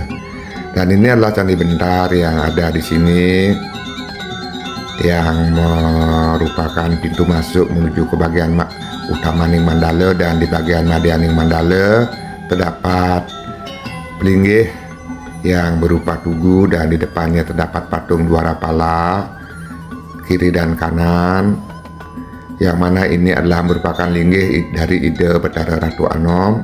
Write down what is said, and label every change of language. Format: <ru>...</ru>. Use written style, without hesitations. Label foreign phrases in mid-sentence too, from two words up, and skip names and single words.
<id>Dan ini adalah candi bentar yang ada di sini yang merupakan pintu masuk menuju ke bagian Utamaning Mandala. Dan di bagian Madianing Mandala terdapat pelinggih yang berupa tugu, dan di depannya terdapat patung dua rapala kiri dan kanan, yang mana ini adalah merupakan linggih dari Ida Betara Ratu Anom.</id>